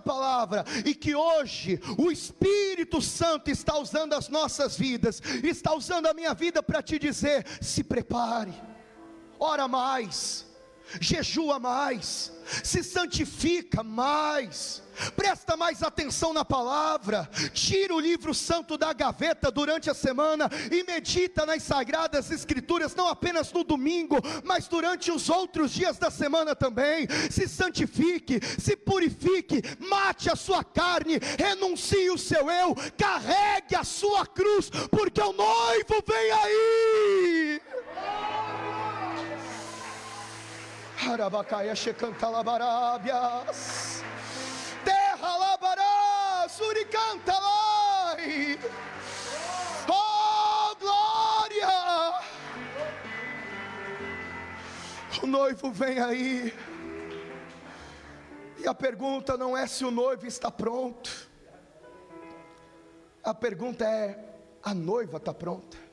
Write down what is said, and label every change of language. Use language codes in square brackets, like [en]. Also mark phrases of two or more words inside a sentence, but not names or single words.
[pt] palavra, e que hoje o Espírito Santo está usando as nossas vidas, está usando a minha vida para te dizer: se prepare, ora mais, jejua mais, se santifica mais, presta mais atenção na palavra, tira o livro santo da gaveta durante a semana e medita nas sagradas escrituras, não apenas no domingo, mas durante os outros dias da semana também. Se santifique, se purifique, mate a sua carne, renuncie o seu eu, carregue a sua cruz, porque o noivo vem aí. Arabacaia checanta labarábias, terra labará, suricanta lai. Oh glória! O noivo vem aí. E a pergunta não é se o noivo está pronto, a pergunta é: a noiva está pronta?